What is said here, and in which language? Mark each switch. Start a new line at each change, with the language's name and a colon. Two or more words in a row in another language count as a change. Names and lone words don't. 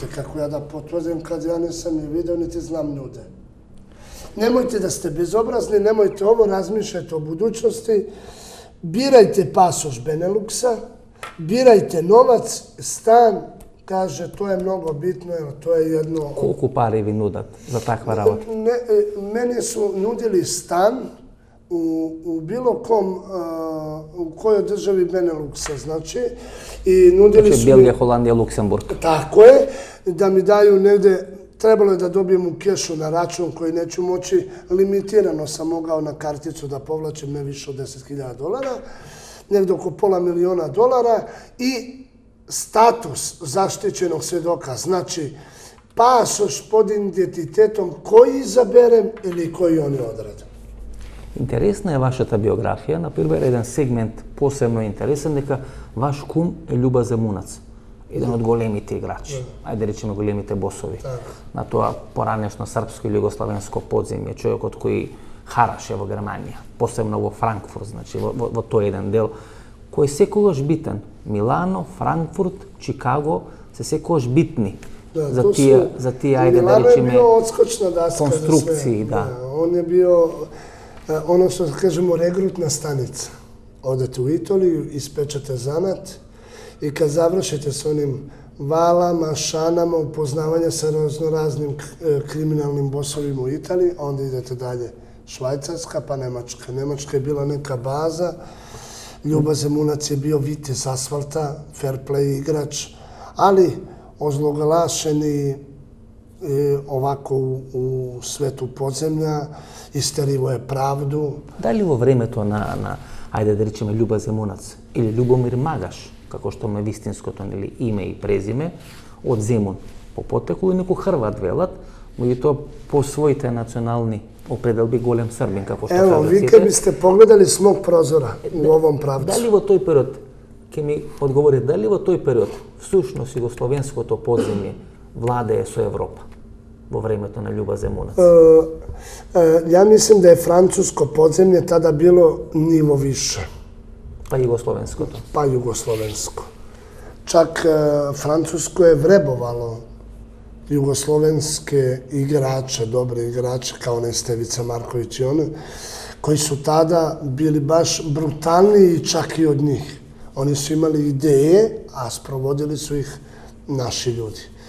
Serbian: Kako ja da potvrdim kad ja nisam ni video, niti znam ljude. Nemojte da ste bezobrazni, nemojte ovo, razmišljajte o budućnosti, birajte pasoš Beneluxa, birajte novac, stan, kaže, to je mnogo bitno, jer to je jedno...
Macedonian: Колку пари ви нудат за таква работа?
Serbian: Meni su nudili stan u bilo kom, u kojoj državi Beneluxa, znači, i nudili su...
Macedonian: Белгија, Холандија, Луксембург.
Serbian: Tako je, da mi daju negde, trebalo je da dobijem u kešu na račun koji neću moći, limitirano sam mogao na karticu da povlačim ne više od $10.000, negde oko $500.000 i status zaštićenog svedoka, znači pasoš pod identitetom koji izaberem ili koji oni odrade.
Macedonian: Интересна е вашата биографија, например, еден сегмент посебно интересен, дека ваш кум е Љуба Земунац, еден од големите играчи, ајде речеме големите босови на тоа поранешно српско или југославенско подземје, човекот кој хараше во Германија, посебно во Франкфурт, значи во тој еден дел, кој е секогаш битен. Милано, Франкфурт, Чикаго се секогаш битни за тие, ајде да речеме, конструкции, да.
Serbian: On je bio, ono što kažemo, regrutna stanica. Odete u Italiju, ispečete zanat i kad završite s onim valama, šanama, upoznavanja sa raznoraznim kriminalnim bosovima u Italiji, onda idete dalje. Švajcarska pa Nemačka. Nemačka je bila neka baza. Ljuba Zemunac je bio vitez asfalta,
English: fair play
Serbian: igrač, ali ozloglašen i ovako u svetu podzemlja, isterivo je pravdu.
Macedonian: Дали во времето на ајде да речеме Љуба Земунац или Љубомир Магаш, како што ме вистинското нели име и презиме, од Земун по потекло и некој Хрват велат, меѓутоа по своите национални определби голем србин, како што
Serbian: Evo, vi kad biste pogledali s mog prozora u ovom pravcu.
Macedonian: Дали во тој период, ќе ми одговори, дали во тој период всушност југословенското подземје владее со Европа во времето на Љуба Земунац?
Serbian: Ja mislim da je francusko podzemlje tada bilo nivo više.
Macedonian: Па југословенското?
Serbian: Pa jugoslovensko. Čak Francusko je vrebovalo jugoslovenske igrače, dobre igrače, kao Nestevica Marković i one, koji su tada bili baš brutalniji čak i od njih. Oni su imali ideje, a sprovodili su ih naši ljudi.